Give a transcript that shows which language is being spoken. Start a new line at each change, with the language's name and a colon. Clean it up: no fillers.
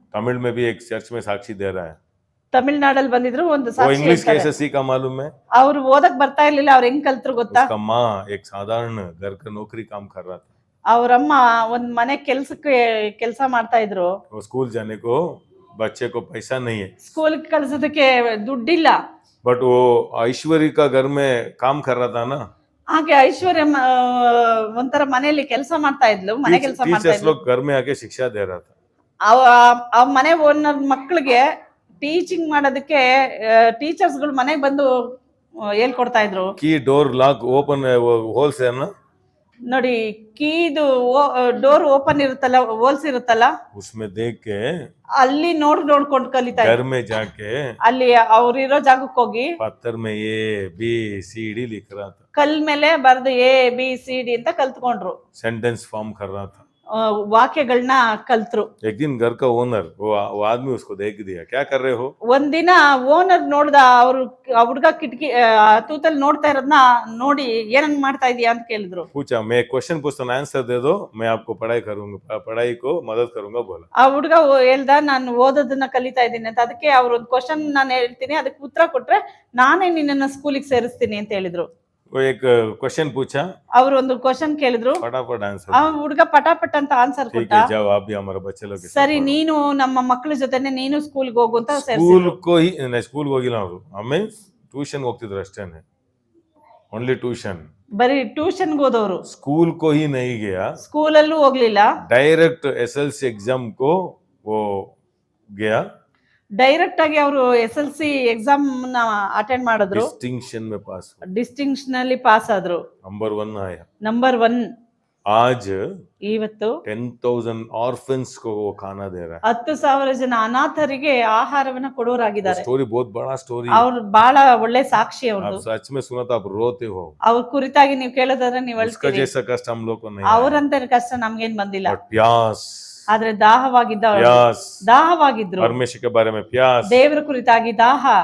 Hindi: तमिल में भी एक चर्च में साक्षी दे रहा है।
Kannada: ತಮಿಳ್ನಾಡಲ್ಲಿ ಬಂದಿದ್ರು, ಒಂದು
Hindi: वो
Kannada: ಸಾಕ್ಷಿ
Hindi: इंग्लिश
Kannada: ಹೇಳ್ತಾರೆ.
Hindi: कैसे सीखा मालूम है?
Kannada: ಅವ್ರು ಓದಕ್ ಬರ್ತಾ ಇರ್ಲಿಲ್ಲ, ಅವ್ರು ಹೆಂಗ್ ಕಲ್ತ್ರು ಗೊತ್ತಾ?
Hindi: उसका माँ एक साधारण घर का नौकरी काम कर रहा था।
Kannada: ಅವ್ರಮ್ಮ ಒಂದ್ ಮನೆ ಕೆಲಸ ಮಾಡ್ತಾ ಇದ್ರು.
Hindi: वो स्कूल जाने को बच्चे को पैसा नहीं है,
Kannada: ಸ್ಕೂಲ್ ಕಳ್ಸೋದಕ್ಕೆ ದುಡ್ಡಿಲ್ಲ.
Hindi: बट वो ऐश्वर्य का घर में काम कर रहा था ना।
Kannada: ಹಾಗೆ ಐಶ್ವರ್ಯ ಒಂಥರ ಮನೆಯಲ್ಲಿ ಕೆಲಸ ಮಾಡ್ತಾ ಇದ್ಲು, ಮನೆ ಕೆಲಸ ಮಾಡ್ತಾ
Hindi: टीचर्स
Kannada: ಇದ್ಲು.
Hindi: लोग घर में आके शिक्षा दे रहा था।
Kannada: ಆ ಮನೆ ಓನರ್ ಮಕ್ಕಳಿಗೆ ಟೀಚಿಂಗ್ ಮಾಡೋದಕ್ಕೆ ಟೀಚರ್ಸ್ ಗಳು ಮನೆಗೆ ಬಂದು ಹೇಳ್ಕೊಡ್ತಾ ಇದ್ರು.
Hindi: की डोर लॉक ओपन होल्स है ना,
Kannada: ನೋಡಿ, ಕೀದು ಡೋರ್ ಓಪನ್ ಇರುತ್ತಲ್ಲ, ಹೋಲ್ಸ್ ಇರುತ್ತಲ್ಲ,
Hindi: उसमें देख के
Kannada: ಅಲ್ಲಿ ನೋಡ್ಕೊಂಡು ಕಲಿತಾ
Hindi: घर
Kannada: ಇದ್ರು.
Hindi: में जाके
Kannada: ಅಲ್ಲಿ ಅವ್ರಿರೋ ಜಾಗಕ್ಕೆ ಹೋಗಿ
Hindi: पत्थर में ABCD लिख रहा था,
Kannada: ಕಲ್ ಮೇಲೆ ಬರ್ದು ABCD ಅಂತ ಕಲ್ತ್ಕೊಂಡ್ರು,
Hindi: सेंटेंस फॉर्म कर रहा था।
Kannada: ವಾಕ್ಯಗಳನ್ನ ಕಲ್ತ್ರು.
Hindi: एक दिन घर का ओनर, वो आदमी उसको देख दिया, क्या कर रहे हो?
Kannada: ಒಂದಿನ ಓನರ್ ನೋಡ್ದ, ಅವ್ರು ಹುಡ್ಗ ಕಿಟಕಿ ತೂತಲ್ಲಿ ನೋಡ್ತಾ ಇರೋದ್ನ ನೋಡಿ ಏನಂಗ್ ಮಾಡ್ತಾ ಇದೀಯಾ ಅಂತ ಕೇಳಿದ್ರು.
Hindi: पूछा, मैं क्वेश्चन पूछता हूं, आंसर दे दो, मैं आपको पढ़ाई करूंगा, पढ़ाई को मदद करूंगा, बोला।
Kannada: ಆ ಹುಡ್ಗ ಹೇಳ್ದ, ನಾನು ಓದೋದನ್ನ ಕಲಿತಾ ಇದ್ದೀನಿ ಅಂತ. ಅದಕ್ಕೆ ಅವ್ರ ಒಂದು ಕ್ವಶನ್ ನಾನು ಹೇಳ್ತೀನಿ, ಅದಕ್ಕೆ ಉತ್ತರ ಕೊಟ್ರೆ ನಾನೇ ನಿನ್ನನ್ನ ಸ್ಕೂಲಿಗೆ ಸೇರಿಸ್ತೀನಿ ಅಂತ ಹೇಳಿದ್ರು.
Hindi: वो एक क्वेश्चन पूछा,
Kannada: ಅವ್ರು ಒಂದು ಕ್ವಶನ್ ಕೇಳಿದ್ರು,
Hindi: फटाफट आंसर
Kannada: ಆ ಹುಡ್ಗ ಪಟಾಪಟ್ ಅಂತ ಆನ್ಸರ್
Hindi: ठीक
Kannada: ಕೊಟ್ಟ.
Hindi: है, जाओ आप भी हमारे बच्चे लोग के साथ
Kannada: ಸರಿ,
Hindi: पढ़ो।
Kannada: ನೀನು ನಮ್ಮ ಮಕ್ಕಳ ಜೊತೆನೆ ನೀನು ಸ್ಕೂಲ್ಗೆ ಹೋಗು ಅಂತ ಸ್ಕೂಲ್ ಸೇರಿಸಿದ್ರು.
Hindi: को ही
Kannada: ಸ್ಕೂಲ್ ಹೋಗಿಲ್ಲ ಅವರು, ಆಮೇಲೆ ಟ್ಯೂಷನ್ ಹೋಗ್ತಿದ್ರು ಅಷ್ಟೇನೆ, ಓನ್ಲಿ ಟ್ಯೂಷನ್। ಬರೀ ಟ್ಯೂಷನ್ಗೆ ಹೋದವರು,
Hindi: स्कूल को ही नहीं गया,
Kannada: ಸ್ಕೂಲಲ್ಲೂ ಹೋಗ್ಲಿಲ್ಲ.
Hindi: डायरेक्ट SLC एग्जाम को वो गया,
Kannada: ಡೈರೆಕ್ಟ್ ಆಗಿ ಅವರು SLC ಎಕ್ಸಾಮ್ ನ ಅಟೆಂಡ್ ಮಾಡಿದ್ರು,
Hindi: डिस्टिंक्शन में पास हुआ,
Kannada: ಡಿಸ್ಟಿಂಕ್ಷನ್ ಅಲ್ಲಿ ಪಾಸ್ ಆದ್ರು,
Hindi: नंबर 1 आया।
Kannada: ನಂಬರ್ 1.
Hindi: आज
Kannada: ಇವತ್ತು
Hindi: 10,000 ऑर्फन्स को वो खाना दे रहा है।
Kannada: 10,000 ಜನ ಅನಾಥರಿಗೆ ಆಹಾರವನ್ನ ಕೊಡೋರಾಗಿದ್ದಾರೆ.
Hindi: स्टोरी बहुत बड़ा स्टोरी,
Kannada: ಅವ್ರು ಬಹಳ ಒಳ್ಳೆ ಸಾಕ್ಷಿ
Hindi: आप
Kannada: ಅವ್ರದ್ದು.
Hindi: सच में सुना तो आप रोते हो।
Kannada: ಅವ್ರ ಕುರಿತಾಗಿ ನೀವು ಕೇಳೋದಾದ್ರೆ ನೀವು
Hindi: उसका
Kannada: ಅಳ್ತೀರಿ.
Hindi: जैसा कष्ट हम लोग को नहीं,
Kannada: ಅವ್ರಂತ ಕಷ್ಟ ನಮ್ಗೇನ್ ಬಂದಿಲ್ಲ.
Hindi: और प्यास,
Kannada: ಆದ್ರೆ ದಾಹವಾಗಿದ್ದ
Hindi: प्यास,
Kannada: ದಾಹವಾಗಿದ್ರು,
Hindi: परमेश्वर के बारे में प्यास।
Kannada: ದೇವರ ಕುರಿತಾಗಿ ದಾಹ.